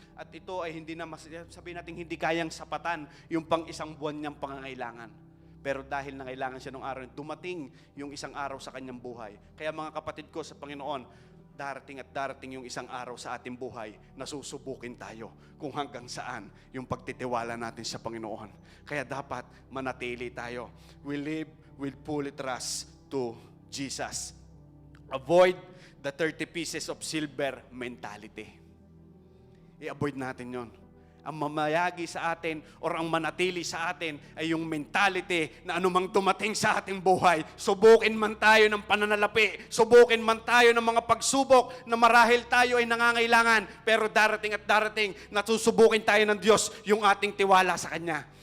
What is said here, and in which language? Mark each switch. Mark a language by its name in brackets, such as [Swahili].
[Filipino] At ito ay hindi na, sabihin natin, hindi kayang sapatan yung pang isang buwan niyang pangangailangan. Pero dahil nangailangan siya nung araw, dumating yung isang araw sa kanyang buhay. Kaya mga kapatid ko sa Panginoon, darating at darating yung isang araw sa ating buhay na susubukin tayo kung hanggang saan yung pagtitiwala natin sa Panginoon. Kaya dapat manatili tayo. [English] We live with full trust to Jesus. Avoid the 30 pieces of silver mentality. [Filipino] I-avoid natin yon. Ang mamayagi sa atin or ang manatili sa atin ay yung mentality na anumang dumating sa ating buhay, subukin man tayo ng pananalapi, subukin man tayo ng mga pagsubok na marahil tayo ay nangangailangan, pero darating at darating na susubukin tayo ng Diyos yung ating tiwala sa Kanya.